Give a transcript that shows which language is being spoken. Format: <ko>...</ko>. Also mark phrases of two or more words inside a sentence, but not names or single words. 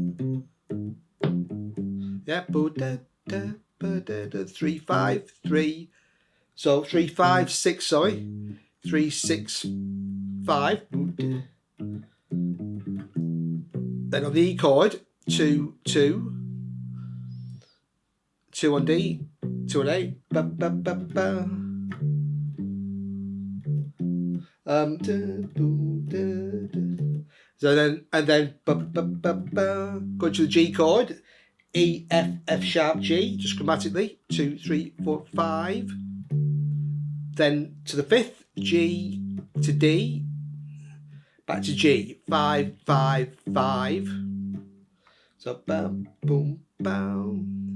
<en>Yeah, 3, 5, 3. So 3, 5, 6. Sorry, 3, 6, 5. Then on the E chord, 2, 2. 2 on D, 2 on A. Ba, ba, ba, ba. So then ba, ba, ba, ba. Go to the G chord, E, F, F sharp, G, just grammatically, 2, 3, 4, 5. Then to the 5th, G to D, back to G, 5, 5, 5. So bam, boom, bam.</en>